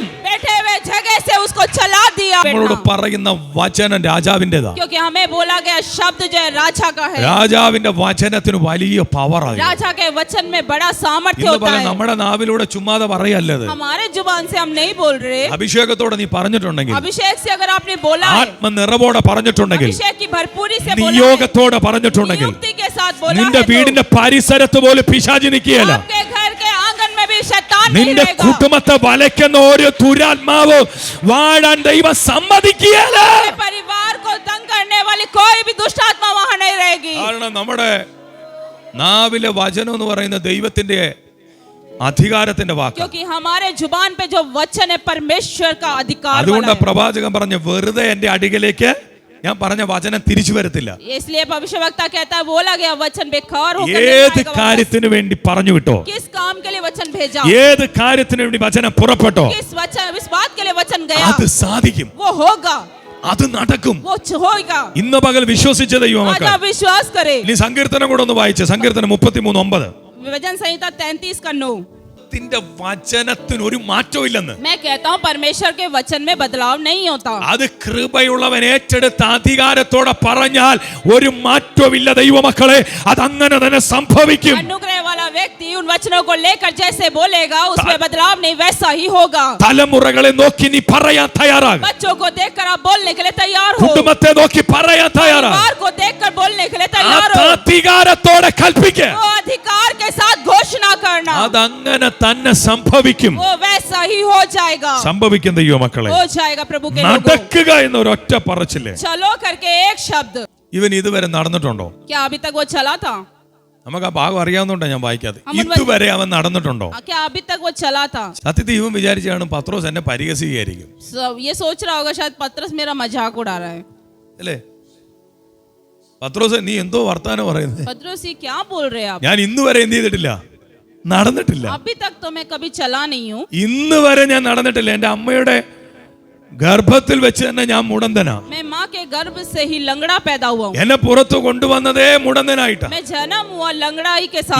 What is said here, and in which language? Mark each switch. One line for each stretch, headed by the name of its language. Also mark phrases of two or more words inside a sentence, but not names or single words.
Hindi: बैठे हुए जगह से उसको चला दिया।
Malayalam: നമ്മളോട് പറയുന്ന വചനം രാജാവിന്റേതാ.
Hindi: क्योंकि हमें बोला गया शब्द जो है राजा का है।
Malayalam: രാജാവിന്റെ വചനത്തിന് വലിയ പവറാണ്.
Hindi: राजा के वचन में बड़ा सामर्थ्य
Malayalam: ഇന്ന്
Hindi: होता
Malayalam: പല
Hindi: है।
Malayalam: നമ്മുടെ നാവിലൂടെ ചുമ്മാതെ പറയല്ലത്.
Hindi: हमारे जुबान से हम नहीं बोल रहे।
Malayalam: അഭിഷേകത്തോടെ നീ പറഞ്ഞിട്ടുണ്ടെങ്കിൽ,
Hindi: अभिषेक से अगर आपने बोला है,
Malayalam: ആത്മനിറവോടെ പറഞ്ഞിട്ടുണ്ടെങ്കിൽ,
Hindi: अभिषेक की भरपूरी से बोला है,
Malayalam: നിയോഗത്തോടെ പറഞ്ഞിട്ടുണ്ടെങ്കിൽ,
Hindi: युक्ति के साथ बोला
Malayalam: നിന്റെ
Hindi: है, तो
Malayalam: വീടിന്റെ പരിസരത്ത് പോലും പിശാചി നിൽക്കുകയില്ല.
Hindi: आपके घर के आंगन में भी शैतान नहीं
Malayalam: നിന്റെ
Hindi: रहेगा।
Malayalam: കുടുംബത്തെ വലയ്ക്കുന്ന ഒരു ദുരാത്മാവ് വാഴാൻ ദൈവം സമ്മതിക്കുകയില്ല.
Hindi: आपके परिवार को तंग करने वाली कोई भी दुष्ट आत्मा वहां नहीं रहेगी।
Malayalam: കാരണം നമ്മുടെ നാവിലെ വചനം എന്ന് പറയുന്ന ദൈവത്തിന്റെ അധികാരത്തിന്റെ വാക്ക്.
Hindi: क्योंकि हमारे जुबान पे जो वचन है परमेश्वर का अधिकार वाला
Malayalam: അതുകൊണ്ട്
Hindi: है।
Malayalam: പ്രവാചകൻ പറഞ്ഞ വെറുതെ എന്റെ അടികിലേക്ക് ഞാൻ പറഞ്ഞ വചനം തിരിച്ചു വരത്തില്ല.
Hindi: इसलिए भविष्यवक्ता कहता है बोला गया वचन बेकार होकर नहीं
Malayalam: ഏത്
Hindi: आएगा वापस।
Malayalam: കാര്യത്തിന് വേണ്ടി പറഞ്ഞു വിട്ടോ,
Hindi: किस काम के लिए वचन भेजा,
Malayalam: ഏത് കാര്യത്തിന് വേണ്ടി वचനം പുറപ്പെട്ടോ,
Hindi: किस वचन इस बात के लिए वचन गया,
Malayalam: അത് സാധിക്കും,
Hindi: वो होगा,
Malayalam: അത് നടക്കും.
Hindi: वो होगा।
Malayalam: ഇന്ന് പകൽ വിശ്വസിച്ച
Hindi: आज
Malayalam: ദൈവമക്കൾ,
Hindi: आप विश्वास करें।
Malayalam: ഇനി സങ്കീർത്തനം കൂടെ ഒന്ന് വായിച്ചേ. സങ്കീർത്തനം 33:9.
Hindi: वचन संहिता 33:9।
Malayalam: ത്തിന്റെ വചനത്തിന് ഒരു മാറ്റവും ഇല്ലെന്ന്.
Hindi: मैं कहता हूँ परमेश्वर के वचन में बदलाव नहीं होता।
Malayalam: അത് കൃപയുള്ളവൻ ഏറ്റെടുത്ത അധികാരത്തോടെ പറഞ്ഞാൽ ഒരു മാറ്റവും ഇല്ല ദൈവമക്കളെ. അത് അങ്ങനെ തന്നെ സംഭവിക്കും.
Hindi: अनुग्रह वाला व्यक्ति उन वचनों को लेकर जैसे बोलेगा उसमें बदलाव नहीं, वैसा ही होगा।
Malayalam: തലമുറകളെ നോക്കി നീ പറയാൻ തയ്യാറാകും.
Hindi: बच्चों को देखकर आप बोलने के लिए तैयार हो।
Malayalam: കുടുംബത്തെ നോക്കി പറയാൻ തയ്യാറാകും.
Hindi: परिवार को देखकर बोलने के लिए
Malayalam: ആ
Hindi: तैयार हो।
Malayalam: അധികാരത്തോടെ കൽപ്പിക്കുക.
Hindi: वो अधिकार के साथ घोषणा करना,
Malayalam: അതങ്ങനെ തന്നെ സംഭവിക്കും.
Hindi: वो वैसा ही हो जाएगा।
Malayalam: സംഭവിക്കും ദൈവമക്കളെ.
Hindi: हो जाएगा प्रभु के लोगों।
Malayalam: നടക്കുക എന്നൊരൊറ്റ പറച്ചില്ലേ.
Hindi: चलो करके एक शब्द।
Malayalam: ഇവൻ ഇതുവരെ നടന്നിട്ടുണ്ടോ?
Hindi: क्या अभी तक वो चला था?
Malayalam: നമുക്ക് ആ ഭാഗം അറിയാവുന്നതുകൊണ്ടാ ഞാൻ വായിക്കാതെ. അമ്മൻ ഇതുവരെ അവൻ നടന്നിട്ടുണ്ടോ?
Hindi: क्या अभी तक वो चला था?
Malayalam: സത്യത്തിൽ ഇവൻ വിചാരിച്ചാണ് പത്രോസ് എന്നെ പരിഹസിക്കുകയായിരിക്കും
Hindi: ये सोच रहा होगा शायद पतरस मेरा मजाक उड़ा रहा है।
Malayalam: അല്ലേ? പത്രോസ് നീ എന്തോ വർത്താനം പറയുന്നത്?
Hindi: पतरस ये क्या बोल रहे हैं आप?
Malayalam: ഞാൻ ഇന്ന് വരെ എന്ത് ചെയ്തിട്ടില്ല, നടന്നിട്ടില്ല. अभी तक तो मैं कभी चला नहीं हूँ। ഇന്ന് വരെ ഞാൻ നടന്നിട്ടില്ല. എന്റെ അമ്മയുടെ ഗർഭത്തിൽ വെച്ച് തന്നെ ഞാൻ മുടന്തനാ.
Hindi: मैं माँ के गर्भ से ही लंगड़ा पैदा हुआ हूँ।
Malayalam: എന്നെ പുറത്തു കൊണ്ടുവന്നതേ മുടന്തനായിട്ടാ.
Hindi: मैं जन्म हुआ लंगड़ाई के साथ